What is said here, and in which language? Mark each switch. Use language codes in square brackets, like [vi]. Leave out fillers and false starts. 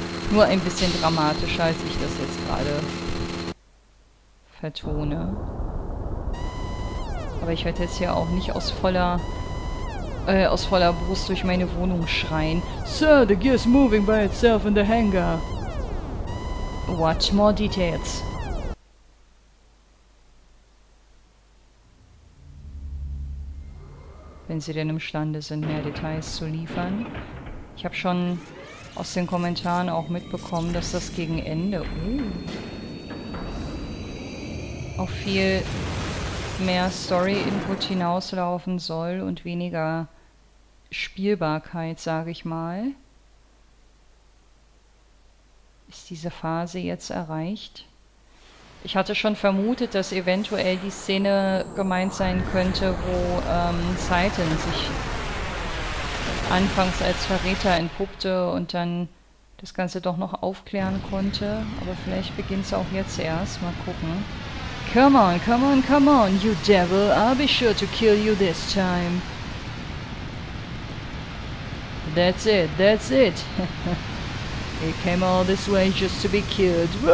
[de] Nur ein bisschen dramatischer, als ich das jetzt gerade vertone. Aber ich werde jetzt hier auch nicht aus voller Brust durch meine Wohnung schreien. [en] Sir, the gear's moving by itself in the hangar. What more details? [de] Wenn sie denn imstande sind, mehr Details zu liefern. Ich habe schon aus den Kommentaren auch mitbekommen, dass das gegen Ende auf viel mehr Story-Input hinauslaufen soll und weniger Spielbarkeit, sage ich mal. Ist diese Phase jetzt erreicht? Ich hatte schon vermutet, dass eventuell die Szene gemeint sein könnte, wo Titan sich anfangs als Verräter entpuppte und dann das Ganze doch noch aufklären konnte. Aber vielleicht beginnt es auch jetzt erst. Mal gucken. [en] Come on, come on, come on, you devil. I'll be sure to kill you this time. That's it, that's it. He came all this way just to be killed.